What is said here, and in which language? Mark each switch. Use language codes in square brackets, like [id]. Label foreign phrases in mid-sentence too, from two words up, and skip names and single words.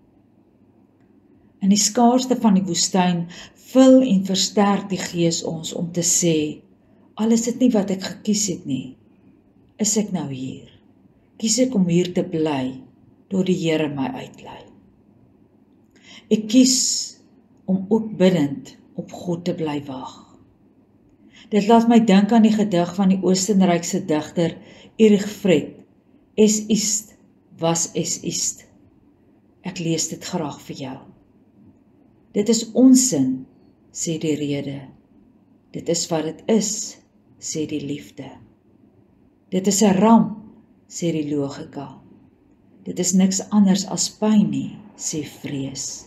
[af] In die skaarste van die woestyn vul en versterk die Gees ons om te sê: al is dit nie wat ek gekies het nie, is ek nou hier. Kies ek om hier te bly, door die Here my uitlei. Ek kies om ook bidend op God te bly wag. Dit laat my dink aan die gedig van die Oostenrykse digter Erich Fred, Es ist, was es ist. Ek lees dit graag vir jou. Dit is onsin, sê die rede. Dit is wat dit is, sê die liefde. Dit is 'n ramp, sê die logika. Dit is niks anders as pyn nie, sê vrees.